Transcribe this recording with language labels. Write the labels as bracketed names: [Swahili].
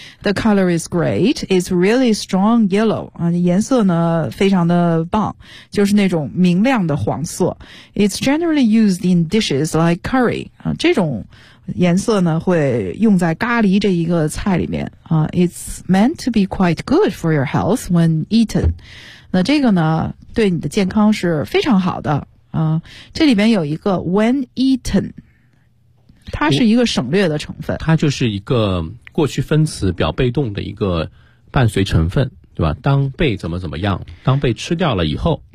[English] The color is great. It's really strong yellow. [Chinese] 颜色呢非常的棒，就是那种明亮的黄色。 [English] It's generally used in dishes like curry. [Chinese] 这种颜色呢会用在咖喱这一个菜里面。 [English] It's meant to be quite good for your health when eaten. [Chinese] 那这个呢对你的健康是非常好的。这里边有一个 [English] when eaten， [Chinese] 它是一个省略的成分，它就是一个过去分词表被动的一个伴随成分，对吧？当被怎么怎么样，当被吃掉了以后，